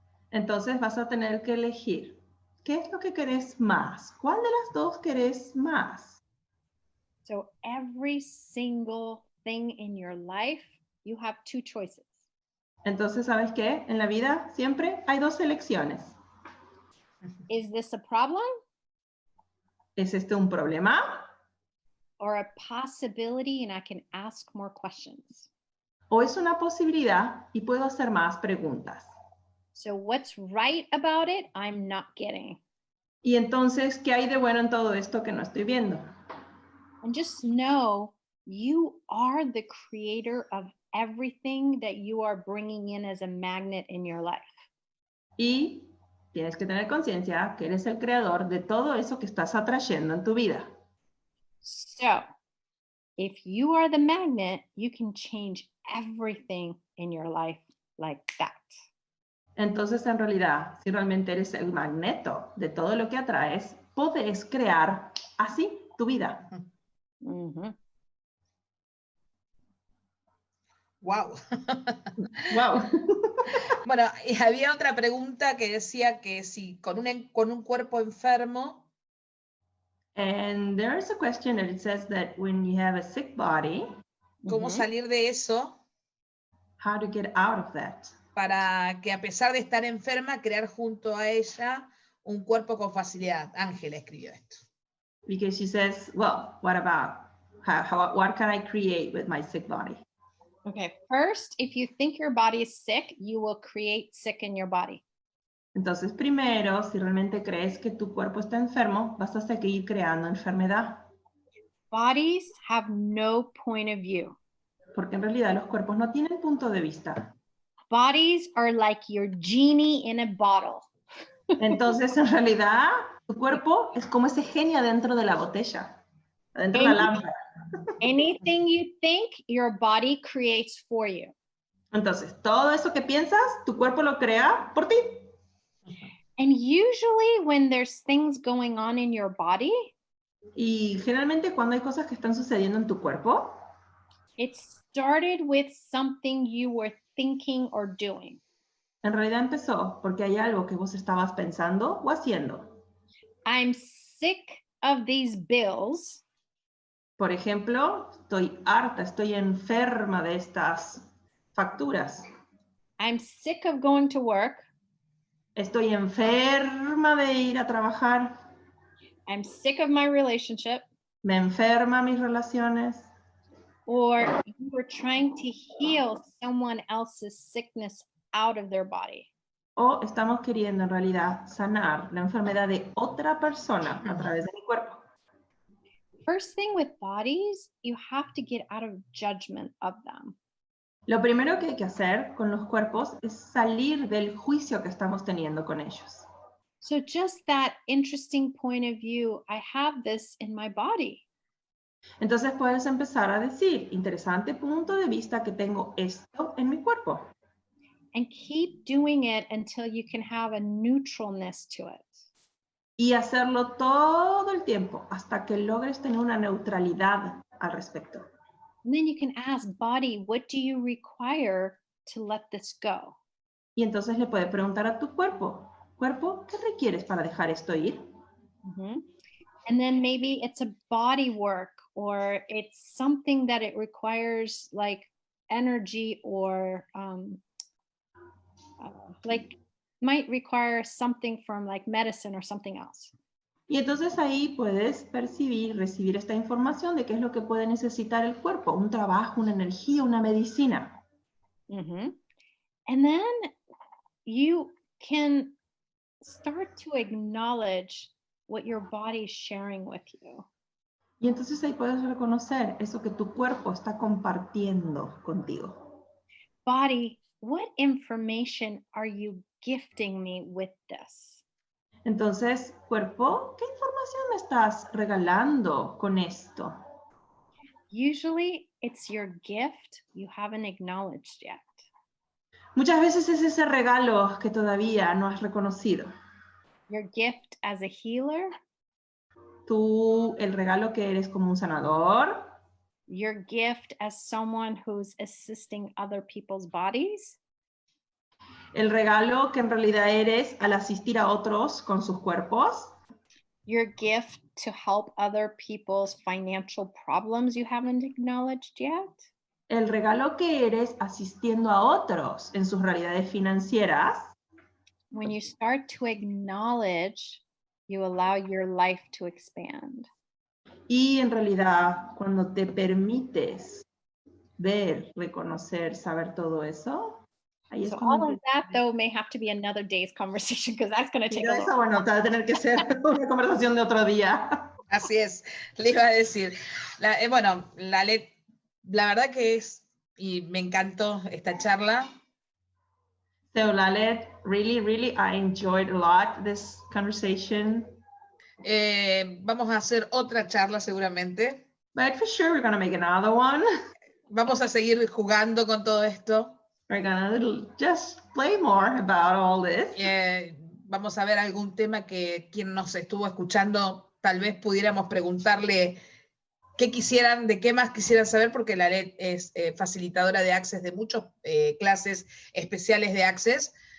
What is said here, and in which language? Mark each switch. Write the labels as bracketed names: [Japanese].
[Spanish] Entonces vas a tener que elegir. ¿Qué es lo que querés más? ¿Cuál de las dos querés más? [English] So every single thing in your life, you have two choices. [Spanish] Entonces, ¿sabes qué? En la vida siempre hay dos elecciones. [English] Is this a problem? [Spanish] ¿Es este un problema? [English] Or a possibility and I can ask more questions? [Spanish] ¿O es una posibilidad y puedo hacer más preguntas? [English] So what's right about it, I'm not getting. [Spanish] Y entonces, ¿qué hay de bueno en todo esto que no estoy viendo? [English] And just know you are the creator of everything that you are bringing in as a magnet in your life. [Spanish] Y tienes que tener conciencia que eres el creador de todo eso que estás atrayendo en tu vida. [English] So if you are the magnet, you can change everything in your life like that. [Spanish] Entonces, en realidad, si realmente eres el magneto de todo lo que atraes, puedes crear así tu vida. Mm-hmm. Wow. Wow. Bueno, y había otra pregunta que decía que si con un cuerpo enfermo. [English] And there is a question that it says that when you have a sick body, [Spanish] ¿Cómo salir de eso? [English] How to get out of that. [Spanish] Para que a pesar de estar enferma, crear junto a ella un cuerpo con facilidad. Ángela escribió esto. [English] Because she says, well, what about, what can I create with my sick body? Okay, first, if you think your body is sick, you will create sick in your body. [Spanish] Entonces, primero, si realmente crees que tu cuerpo está enfermo, vas a seguir creando enfermedad. [English] Bodies have no point of view. [Spanish] Porque en realidad los cuerpos no tienen punto de vista. [English] Bodies are like your genie in a bottle. [Spanish] Entonces, en realidad, tu cuerpo es como ese genio dentro de la botella, dentro de la lámpara. [English] Anything you think, your body creates for you. [Spanish] Entonces, todo eso que piensas, tu cuerpo lo crea por ti. [English] And usually when there's things going on in your body, [Spanish] Y generalmente cuando hay cosas que están sucediendo en tu cuerpo, [English] it started with something you were thinking or doing. [Spanish] en realidad empezó porque hay algo que vos estabas pensando o haciendo. [English] I'm sick of these bills. [Spanish] Por ejemplo, estoy harta, estoy enferma de estas facturas. [English] I'm sick of going to work. [Spanish] Estoy enferma de ir a trabajar. [English] I'm sick of my relationship. [Spanish] Me enferma mis relaciones. [English] Or you were trying to heal someone else's sickness out of their body. [Spanish] O estamos queriendo en realidad sanar la enfermedad de otra persona a través de mi cuerpo. [English] First thing with bodies, you have to get out of judgment of them. [Spanish] Lo primero que hay que hacer con los cuerpos es salir del juicio que estamos teniendo con ellos. [English] So just that interesting point of view, I have this in my body. [Spanish] Entonces puedes empezar a decir, interesante punto de vista que tengo esto en mi cuerpo. [English] And keep doing it until you can have a neutralness to it. [Spanish] Y hacerlo todo el tiempo hasta que logres tener una neutralidad al respecto. [English] And then you can ask, body, what do you require to let this go? [Spanish] Y entonces le puedes preguntar a tu cuerpo, cuerpo, ¿qué requieres para dejar esto ir? [English] And then maybe it's a body work, or it's something that it requires like energy, or like might require something from like medicine or something else. [Spanish] Y entonces ahí puedes percibir, recibir esta información de qué es lo que puede necesitar el cuerpo, un trabajo, una energía, una medicina. [English] And then you can start to acknowledge what your body is sharing with you. [Spanish] Y entonces ahí puedes reconocer eso que tu cuerpo está compartiendo contigo. [English] Body, what information are you gifting me with this? [Spanish] Entonces, cuerpo, ¿qué información me estás regalando con esto? [English] Usually it's your gift you haven't acknowledged yet. [Spanish] Muchas veces es ese regalo que todavía no has reconocido. [English] Your gift as a healer. [Spanish] Tú, el regalo que eres como un sanador. [English] Your gift as someone who's assisting other people's bodies. [Spanish] El regalo que en realidad eres al asistir a otros con sus cuerpos. [English] Your gift to help other people's financial problems you haven't acknowledged yet. [Spanish] El regalo que eres asistiendo a otros en sus realidades financieras. [English] When you start to acknowledge, you allow your life to expand. [Spanish] Y en realidad, cuando te permites ver, reconocer, saber todo eso, ahí es [English] So [Spanish] cuando [English] all of that, though, may have to be another day's conversation because that's going to take a [Spanish] eso, [English] little. [Spanish] bueno, va a tener que ser una conversación de otro día. Así es, le iba a decir. Bueno, la verdad que es, y me encantó esta charla. [English] So Lalet, really, I enjoyed a lot this conversation. [Spanish] Vamos a hacer otra charla seguramente. [English] But for sure we're going to make another one. [Spanish] Vamos a seguir jugando con todo esto. [English] We're going to just play more about all this. [Spanish] Vamos a ver algún tema que quien nos estuvo escuchando, tal vez pudiéramos preguntarle qué quisieran, de qué más quisieran saber, porque la LED es facilitadora de Access, de muchas clases especiales de Access.